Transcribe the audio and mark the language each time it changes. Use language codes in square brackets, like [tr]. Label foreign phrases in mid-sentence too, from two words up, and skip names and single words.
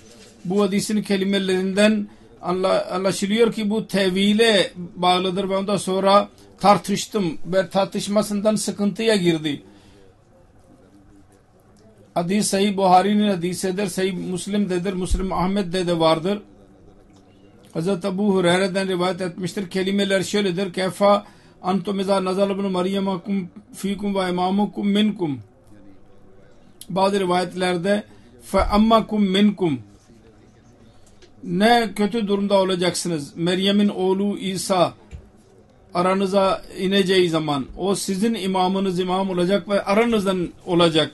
[tr] Bu hadisin kelimelerinden anlaşılıyor ki bu tevhile bağlıdır ve ondan sonra tartıştım ve tartışmasından sıkıntıya girdi. Hadis Sahih Buhari'nin hadisidir, Sahih Müslim'dedir, Müslim Ahmet'de de vardır. Hazreti Ebu Hureyre'den rivayet etmiştir. Kelimeler şöyledir. [ar] كيف أنتم إذا نزل ابن مريم فيكم وإمامكم منكم. [tr] Bazı rivayetlerde [ar] فأمكم منكم. [tr] Ne kötü durumda olacaksınız. Meryem'in oğlu İsa aranıza ineceği zaman o sizin imamınız imam olacak ve aranızdan olacak.